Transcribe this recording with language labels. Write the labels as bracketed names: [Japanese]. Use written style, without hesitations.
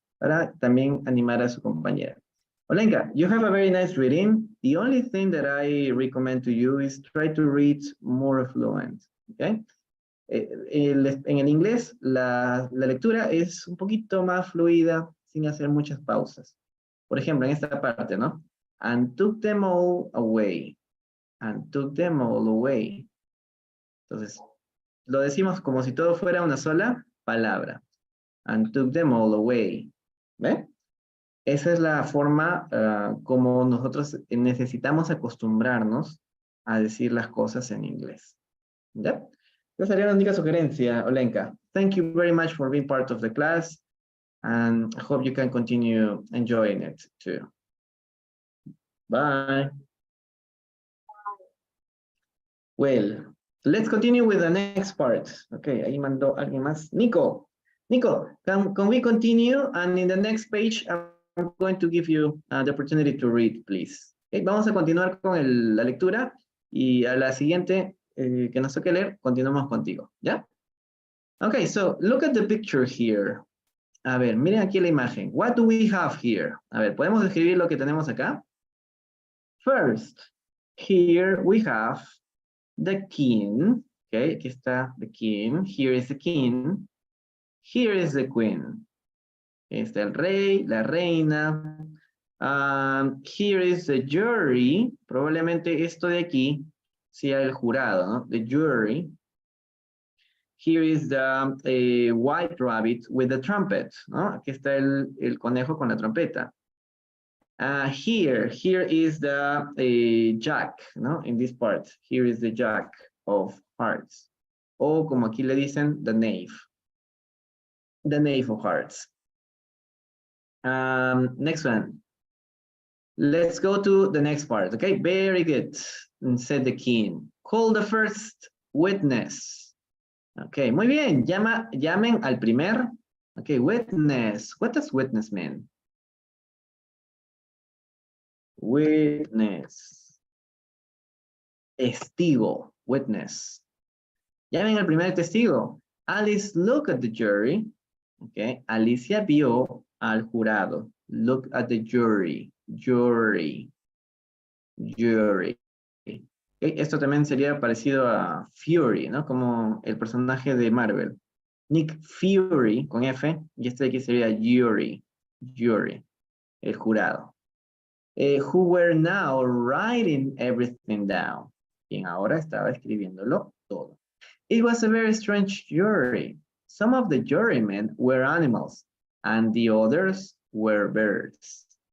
[Spanish] Para también animar a su compañera. [English] Olenka, you have a very nice reading. The only thing that I recommend to you is try to read more fluent, okay? [Spanish] En el inglés, la lectura es un poquito más fluida, sin hacer muchas pausas. Por ejemplo, en esta parte, ¿no? [English] And took them all away. And took them all away. [Spanish] Entonces, lo decimos como si todo fuera una sola palabra. [English] And took them all away. [Spanish] ¿Ve? Esa es la forma como nosotros necesitamos acostumbrarnos a decir las cosas en inglés. ¿Ya? Esa sería una única sugerencia, Olenka. [English] Thank you very much for being part of the class, and I hope you can continue enjoying it too. Bye. Well, Let's continue with the next part. [Spanish] Okay, ahí mandó alguien más. [English] Nico, can we continue? And in the next page, I'm going to give you the opportunity to read, please. [Spanish] Okay, vamos a continuar con la lectura y a la siguiente que nos toque leer, continuamos contigo, ¿ya? [English] Okay, so look at the picture here. [Spanish] A ver, miren aquí la imagen. [English] What do we have here? [Spanish] A ver, ¿podemos describir lo que tenemos acá? [English] First, here we have the king. Okay, [Spanish] aquí está [English] the king. Here is the king. Here is the queen. [Spanish] Está el rey, la reina. [English] Here is the jury. [Spanish] Probablemente esto de aquí sea el jurado, ¿no? The jury. [English] Here is the white rabbit with the trumpet, ¿no? [Spanish] Aquí está el conejo con la trompeta. [English] Here is the jack, ¿no? In this part, here is the jack of hearts. [Spanish] O como aquí le dicen, the knave. [English] The knave of hearts. Next one. Let's go to the next part, okay? Very good, said the king. Call the first witness. Okay, [Spanish] muy bien. Llamen al primer. Okay, witness. [English] What does witness mean? Witness. Testigo. Witness. [Spanish] Llamen al primer testigo. Alice, [English] look at the jury. [Spanish] Okay, Alicia vio al jurado. [English] Look at the jury. [Spanish] Jury. Jury. Okay, esto también sería parecido a Fury, ¿no? Como el personaje de Marvel. Nick Fury, con F, y este de aquí sería Jury. Jury. El jurado. [English] Who were now writing everything down. [Spanish] Quien ahora estaba escribiéndolo todo. [English] It was a very strange jury. Some of the jurymen were animals, and the others were birds.